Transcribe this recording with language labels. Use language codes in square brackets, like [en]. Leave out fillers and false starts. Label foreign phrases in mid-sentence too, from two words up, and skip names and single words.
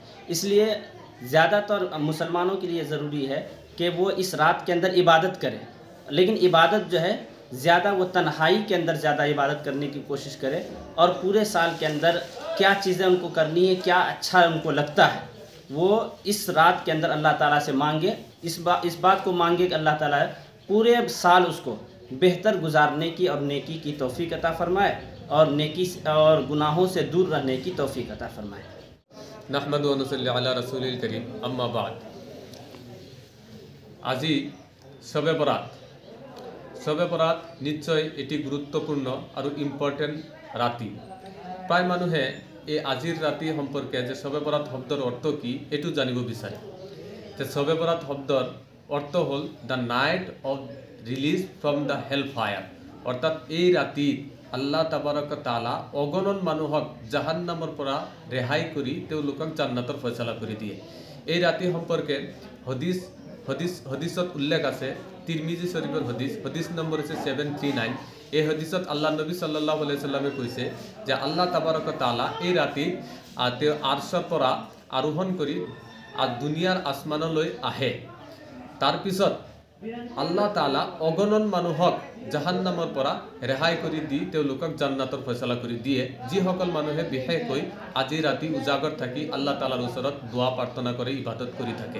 [hi] इसलिए ज़्यादातर मुसलमानों के लिए ज़रूरी है कि वो इस रात के अंदर इबादत करें, लेकिन इबादत जो है ज़्यादा वो तन्हाई के अंदर ज़्यादा इबादत करने की कोशिश करें, और पूरे साल के अंदर क्या चीज़ें उनको करनी है, क्या अच्छा उनको लगता है, वो इस रात के अंदर अल्लाह ताला से मांगे। इस बात को मांगे कि अल्लाह ताला पूरे साल उसको बेहतर गुजारने की और नेकी की तौफीक अता फरमाए, और नेकी और गुनाहों से दूर रहने की तौफीक अता फरमाए। [ar] نحمده و نصلي على رسوله الكريم أما بعد. [as] আজি শবে বরাত। শবে বরাত নিশ্চয় এটি গুরুত্বপূর্ণ আর ইম্পর্টেন্ট রাতি। প্রায় মানুহে এই আজির রাতি সম্পর্কে যে শবে বরাত শব্দর অর্থ কি এটু জানিব বিচারে। যে শবে বরাত শব্দর অর্থ হল [en] the night of release from the hell fire, [as] অর্থাৎ এই রাতি আল্লাহ তাবারক তাআলা অগণন মানুহক জাহান্নামৰ পৰা ৰেহাই কৰি তেওঁলোকক জান্নাতৰ ফয়সালা কৰি দিয়ে। এই ৰাতি সম্পৰ্কে হদিসত উল্লেখ আছে। [bn] তিরমিজি শরীফের হদিস নম্বর হচ্ছে 739। [as] এই হদিসত আল্লাহ নবী [ar] صلى الله عليه وسلم [as] কৈছে যে আল্লাহ তাবারক তাআলা এই ৰাতি তেওঁ আরশৰ পৰা আৰোহণ কৰি দুনিয়াৰ আসমানলৈ আহে। তাৰপিছত আল্লাহ তাআলা অগণন মানুহক জাহান্নামৰ পৰা ৰেহাই কৰি দি তেওঁলোকক জান্নাতৰ ফয়সালা কৰি দিয়ে, যিসকল মানুহে বিশেষকৈ আজি ৰাতি উজাগৰ থাকি আল্লাহ তাআলাৰ ওচৰত দোৱা প্ৰাৰ্থনা কৰি ইবাদত কৰি থাকে।